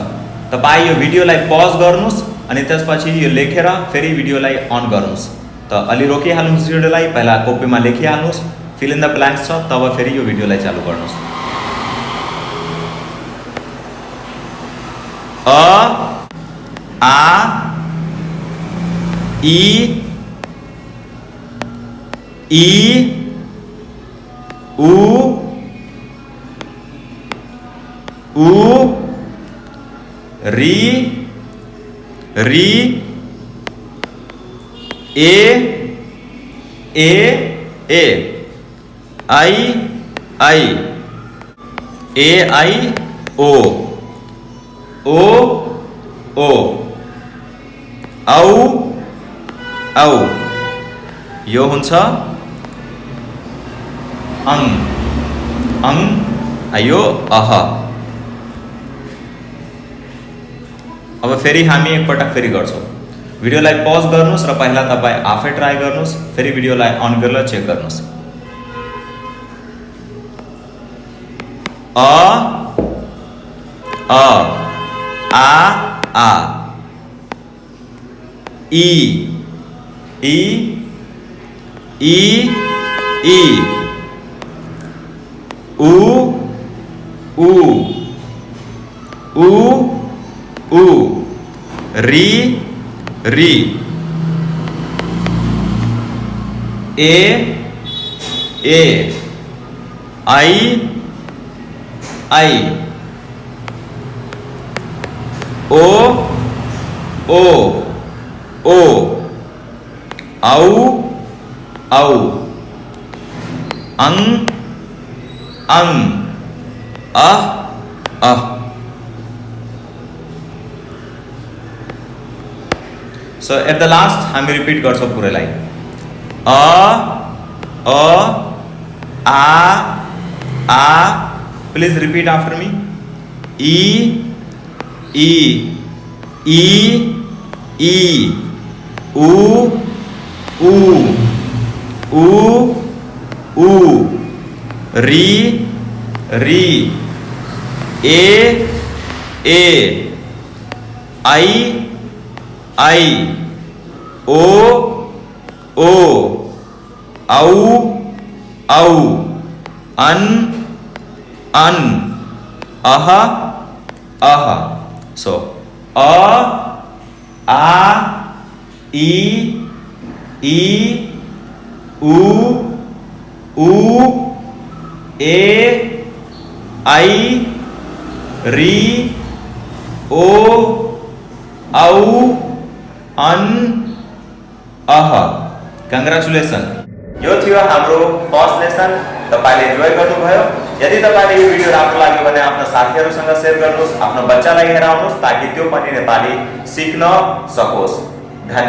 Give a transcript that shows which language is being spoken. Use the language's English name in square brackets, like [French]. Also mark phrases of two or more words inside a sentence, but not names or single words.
[Nepali] तपाई यो भिडियोलाई पज गर्नुस् अनि त्यसपछि यो लेखेर फेरि भिडियोलाई अन गर्नुस्। त अलि रोकिहाल्नुस् भिडियोलाई, पहिला कपीमा लेखिहाल्नुस्, [English] fill in the blanks [Nepali] छ, तब फेरि यो भिडियोलाई चालु गर्नुस्। अ आ ई ई उ ऊ री री ए ए ए आई आई ए आई ओ ओ ओ औ औ। यो हुन्छ अङ अङ। यो अह। अब फेरि हामी एकपटक फेरि गर्छौँ। भिडियोलाई पज गर्नुस् र पहिला तपाईँ आफै ट्राई गर्नुस्, फेरि भिडियोलाई अन गरेर चेक गर्नुस्। अ आ आ। ई ई ई ई। उ ऊ ऊ ऊ। री री ए ए आई आई ओ ओ ओ औ औ अं अं अह अह। [English] So at the last [Nepali] हामी रिपीट गर्छौँ पुरैलाई। अ आ। [English] please repeat after me. [Nepali] ई ई ई ई उ ऊ ऊ ऊ री री ए ए आई आई ओ ओ औ औ अन अन अह अह। सो अ आ ई ई उ ऊ ए आई री ओ औ अन अह। कंग्रेचुलेशन। यो थियो हाम्रो [English] first lesson. [Nepali] तपाईले इन्जोय गर्नुभयो। यदि तपाईले यो भिडियो राम्रो लाग्यो भने आफ्नो साथीहरुसँग शेयर गर्नुस्, आफ्नो बच्चालाई हेराउनुस् ताकि त्यो पनि नेपाली सिक्न सकोस्।